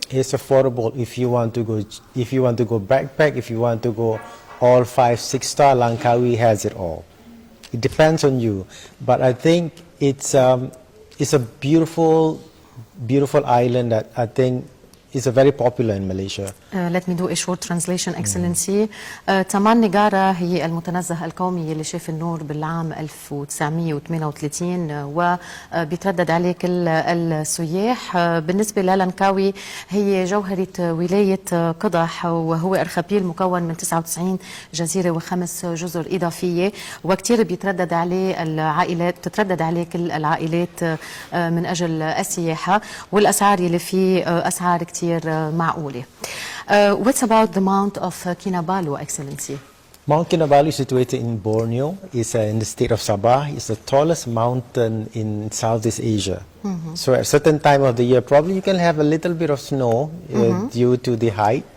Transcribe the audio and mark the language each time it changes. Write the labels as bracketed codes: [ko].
[en] It's affordable if you want to go. If you want to go backpack, if you want to go all 5, 6 star, Langkawi has it all. It depends on you, but I think it's a beautiful island that I think is very popular in Malaysia. Let me do a short translation, Excellency. [ar] تمان نيغارا هي المتنزه القومي اللي شاف النور بالعام 1938 وبيتردد عليه كل السياح. بالنسبة للانكاوي هي جوهرة ولاية قدح وهو أرخبيل مكون من 99 جزيرة و5 جزر إضافية وكتير بيتردد عليه العائلات بتتردد عليه كل العائلات من أجل السياحة والأسعار اللي فيه أسعار كتير معقولة. [en] What's about the Mount of Kinabalu, Excellency? Mount Kinabalu is situated in Borneo. It's in the state of Sabah. It's the tallest mountain in Southeast Asia. So at a certain time of the year, probably you can have a little bit of snow due to the height.